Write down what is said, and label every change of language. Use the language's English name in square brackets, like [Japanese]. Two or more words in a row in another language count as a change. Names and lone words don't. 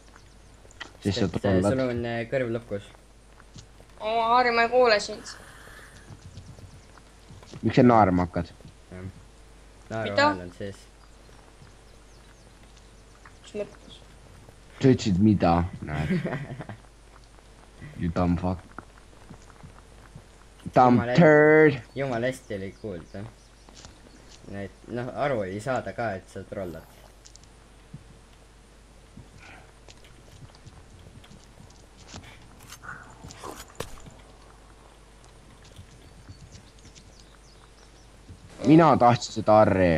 [Estonian] Sest sa sul trollad. on kõrv lukus. Harri, ma ei kuule sind. Miks sa naerma hakkad? naeru Mida? hääl on sees. Mis mõttes? Sa ütlesid mida? Näed. [English] You dumb fuck. Dumb turd. [Estonian] jumala hästi oli kuulda. et noh, aru ei saada ka, et sa trollad. Mina tahtsin seda Harri.